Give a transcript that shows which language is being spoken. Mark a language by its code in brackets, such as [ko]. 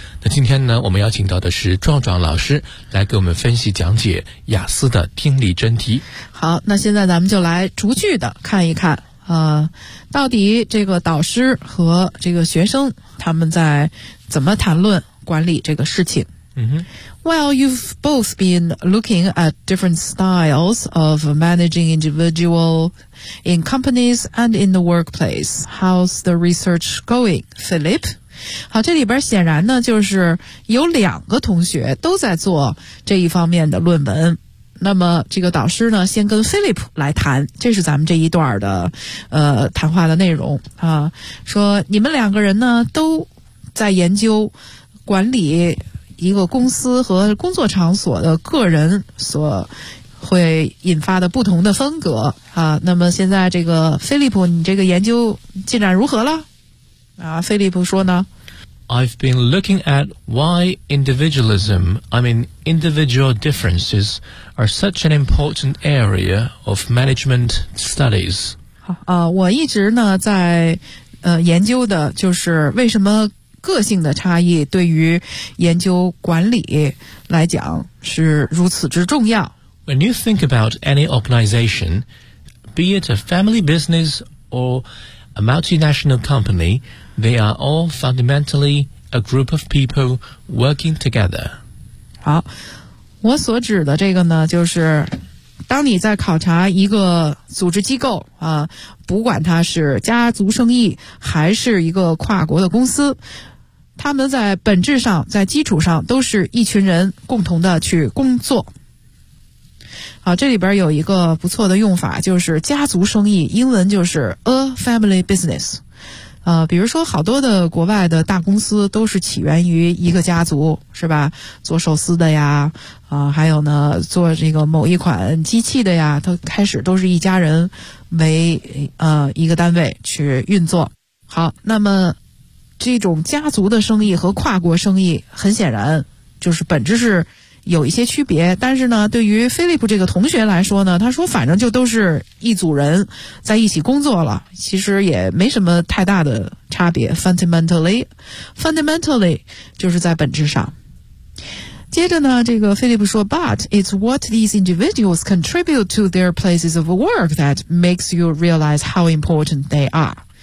[zh] 那今天呢，我们邀请到的是壮壮老师来给我们分析讲解雅思的听力真题。好，那现在咱们就来逐句的看一看，到底这个导师和这个学生他们在怎么谈论管理这个事情。 [en] Well, you've both been looking at different styles of managing individual in companies and in the workplace. How's the research going, Philip? [zh] 好，这里边显然呢，就是有两个同学都在做这一方面的论文。那么这个导师呢，先跟 Philip 来谈，这是咱们这一段的谈话的内容啊。说你们两个人呢，都在研究管理一个公司和工作场所的个人所会引发的不同的风格啊。那么现在这个菲利普，你这个研究进展如何了？啊，菲利普说呢 [en] ？I've been looking at why individualism, I mean individual differences, are such an important area of management studies. [zh] 好啊，我一直呢在研究的就是为什么个性的差异对于研究管理来讲是如此之重要。 [en] When you think about any organization, be it a family business or a multinational company, they are all fundamentally a group of people working together. [zh] 好，我所指的这个呢，就是当你在考察一个组织机构啊，不管它是家族生意还是一个跨国的公司，他们在本质上，在基础上，都是一群人共同的去工作。好，这里边有一个不错的用法，就是家族生意，英文就是 a family business。比如说好多的国外的大公司都是起源于一个家族，是吧？做寿司的呀，还有呢，做这个某一款机器的呀，都开始都是一家人为一个单位去运作。好，那么这种家族的生意和跨国生意很显然就是本质是有一些区别，但是呢对于菲利普这个同学来说呢，他说反正就都是一组人在一起工作了，其实也没什么太大的差别。 fundamentally 就是在本质上。接着呢，这个菲利普说 But it's what these individuals contribute to their places of work that makes you realize how important they are。